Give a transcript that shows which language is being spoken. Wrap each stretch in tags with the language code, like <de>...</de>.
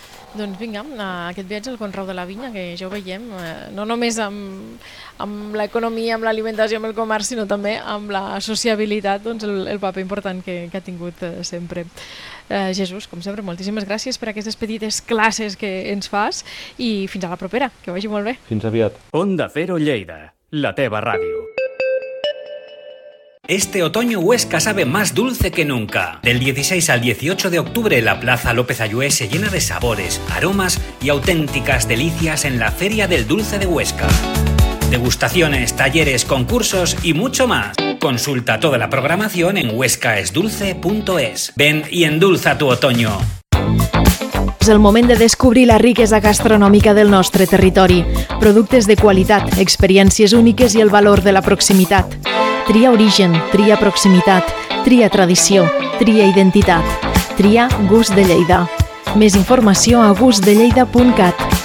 <ca>Doncs vinga, aquest viatge al conreu de la vinya, que ja ho veiem, no només amb l'economia, amb l'alimentació, amb el comerç, sinó també amb la sociabilitat, doncs el paper important que ha tingut sempre. Jesús, com sempre, moltíssimes gràcies per aquestes petites classes que ens fas i fins a la propera, que vagi molt bé. Fins aviat. Onda Cero Lleida, la teva ràdio.</ca> <es>Este otoño Huesca sabe más dulce que nunca. Del 16 al 18 de octubre, la Plaza López Ayué se llena de sabores, aromas y auténticas delicias en la Feria del Dulce de Huesca. Degustaciones, talleres, concursos y mucho más. Consulta toda la programación en huescaesdulce.es. Ven y endulza tu otoño.</es> <ca>És el moment de descobrir la riquesa gastronòmica del nostre territori. Productes de qualitat, experiències úniques i el valor de la proximitat. Tria origen, tria proximitat, tria tradició, tria identitat. Tria Gust de Lleida. Més informació a gustdelleida.cat.</ca>